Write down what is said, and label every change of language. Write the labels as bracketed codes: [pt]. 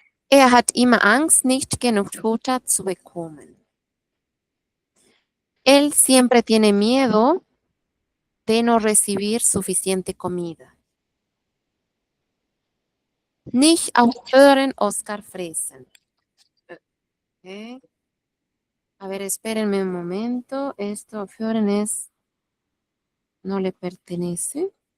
[de] Er hat immer Angst, nicht genug Futter zu bekommen. [es] Él siempre tiene miedo de no recibir suficiente comida. [de] Nicht aufhören, Oscar fressen. Ok. [es] A ver, espérenme un momento. Esto aufhören es, no le pertenece.